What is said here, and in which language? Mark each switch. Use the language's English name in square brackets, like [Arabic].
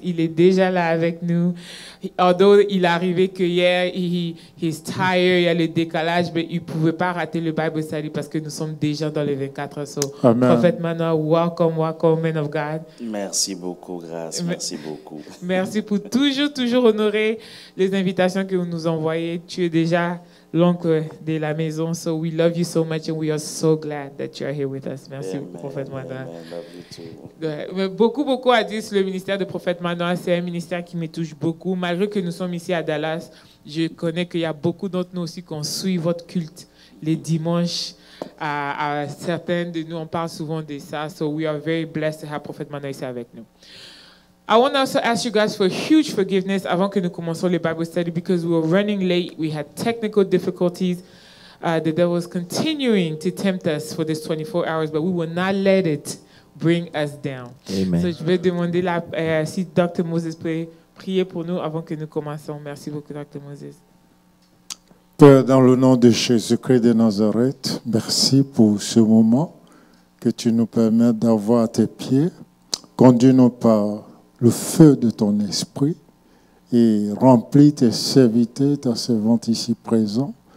[French] Il est déjà là avec nous. Although il est arrivé que hier, [English] he's tired, [French] il y a le décalage, mais il ne pouvait pas rater le Bible study parce que nous sommes déjà dans les 24 heures. So, Amen. [English] Prophet Manoa, welcome, man of God. [French] Merci beaucoup, Grâce. Merci beaucoup. Merci pour toujours honorer les invitations que vous nous envoyez. Tu es déjà l'oncle de la maison. [English] So we love you so much and we are so glad that you are here with us. [French] Merci, Prophète Manoa. [English] Love you too. [French] Beaucoup a dit sur le ministère de Prophète Manoa. C'est un ministère qui me touche beaucoup. Malgré que nous sommes ici à Dallas, je connais qu'il y a beaucoup d'entre nous aussi qui suivent votre culte les dimanches. À certains de nous, on parle souvent de ça. [English] So we are very blessed to have Prophète Manoa [French] ici avec nous. [English] I want to also ask you guys for huge forgiveness [French] avant que nous commencions [English] le Bible study because we were running late. We had technical difficulties. The devil was continuing to tempt us for this 24 hours, but we will not let it bring us down. Amen. [French] So je vais demander si Dr. Moses peut prier pour nous avant que nous commencions. Merci beaucoup, Dr. Moses. Père, dans le nom de Jésus-Christ de Nazareth, merci pour ce moment que tu nous permets d'avoir à tes pieds. Conduis-nous par le feu de ton esprit et remplis tes serviteurs, ta servante ici présent.